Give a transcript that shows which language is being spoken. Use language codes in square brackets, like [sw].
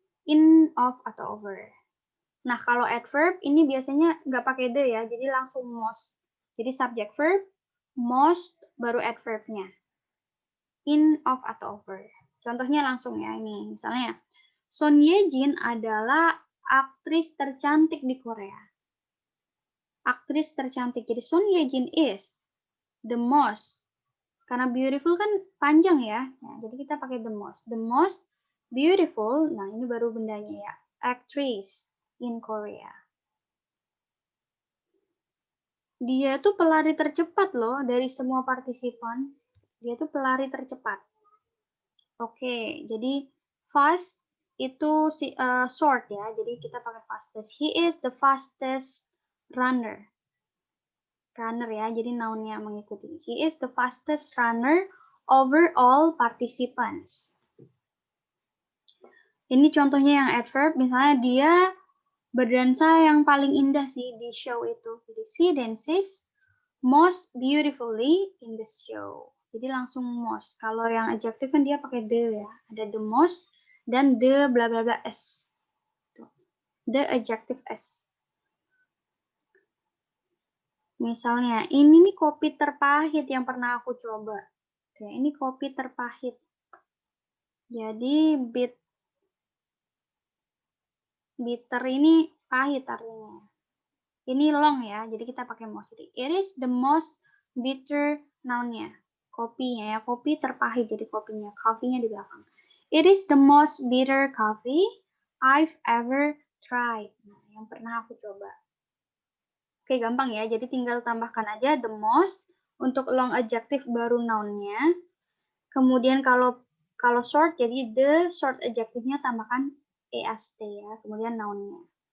[id] In, of, atau over. Nah, kalau adverb ini biasanya nggak pakai the ya, jadi langsung most. Jadi subject verb, most, baru adverb-nya. In, of, atau over. Contohnya langsung ya ini. Misalnya, Son Ye Jin adalah aktris tercantik di Korea. Aktris tercantik. Jadi [en] Son Ye Jin is the most. [id] Karena beautiful kan panjang ya. Nah, jadi kita pakai the most. [en] The most beautiful, [id] nah ini baru bendanya ya. [en] Actress in Korea. [id] Dia tuh pelari tercepat loh dari semua partisipan. Dia tuh pelari tercepat. Oke, jadi fast itu short ya. Jadi kita pakai fastest. [en] He is the fastest runner. Runner [id] ya, jadi noun-nya mengikuti. [en] He is the fastest runner over all participants. [id] Ini contohnya yang adverb, misalnya dia berdansa yang paling indah sih di show itu. Jadi [en] she dances most beautifully in the show. [id] Jadi langsung most. Kalau yang adjective kan dia pakai the ya. Ada the most dan the bla bla bla s. [en] The adjective s. [id] Misalnya, ini nih kopi terpahit yang pernah aku coba. Oke, ini kopi terpahit. Jadi bitter ini pahit artinya. Ini long ya, jadi kita pakai most. Jadi, [en] it is the most bitter [id] noun-nya. Kopinya ya, kopi terpahit jadi kopinya, coffee-nya di belakang. [en] It is the most bitter coffee I've ever tried. [id] Nah, yang pernah aku coba. Oke, gampang ya. Jadi tinggal tambahkan aja the most untuk long adjective baru noun-nya. Kemudian kalau short jadi the short adjective-nya tambahkan est ya, kemudian noun-nya.